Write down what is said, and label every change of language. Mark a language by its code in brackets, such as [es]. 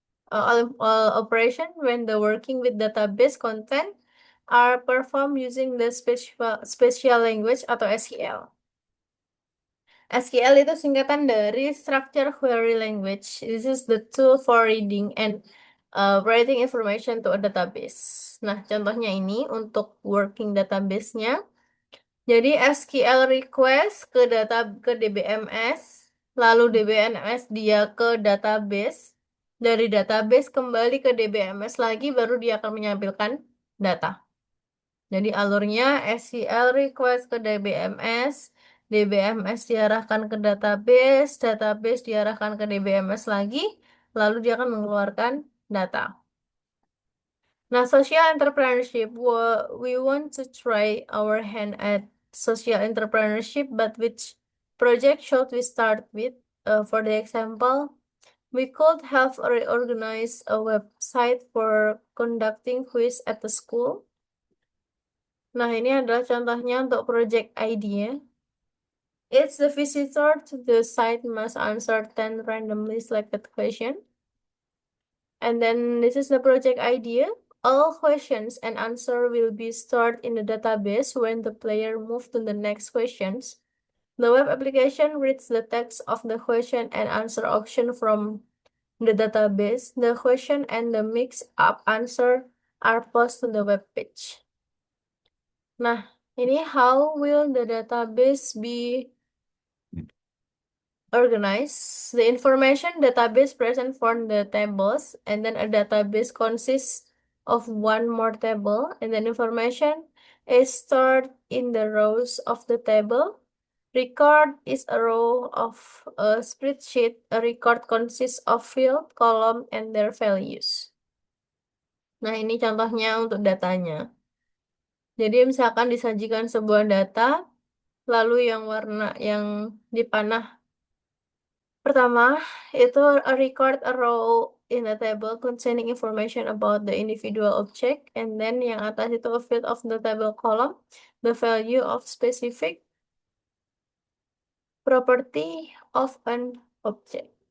[en] All operation when the working with database content are performed using the special language atau SQL. [id] SQL itu singkatan dari Structure Query Language. [en] This is the tool for reading and writing information to a database. [id] Nah, contohnya ini untuk working database-nya. Jadi SQL request ke DBMS, lalu DBMS dia ke database, dari database kembali ke DBMS lagi, baru dia akan menampilkan data. Jadi alurnya SQL request ke DBMS, DBMS diarahkan ke database, database diarahkan ke DBMS lagi, lalu dia akan mengeluarkan data. [en] Nah, social entrepreneurship, we want to try our hand at social entrepreneurship, but which project should we start with? For the example, we could have organized a website for conducting quiz at the school. [id] Nah, ini adalah contohnya untuk project idea. [en] It's the visitor to the site must answer 10 randomly selected questions. And then this is the project idea. All questions and answer will be stored in the database when the player moves to the next questions. The web application reads the text of the question and answer option from the database. The question and the mix-up answer are posted to the web page. [id] Nah, ini [en] how will the database be organized? The information database present for the tables, and then a database consists of one more table, and then information is stored in the rows of the table. Record is a row of a spreadsheet. A record consists of field, column, and their values. [id] Nah, ini contohnya untuk datanya. Jadi misalkan disajikan sebuah data, lalu yang warna yang dipanah pertama itu [en] a record a row in a table containing information about the individual object, and then [id] yang atas itu [en] a field of the table column, the value of specific property of an object.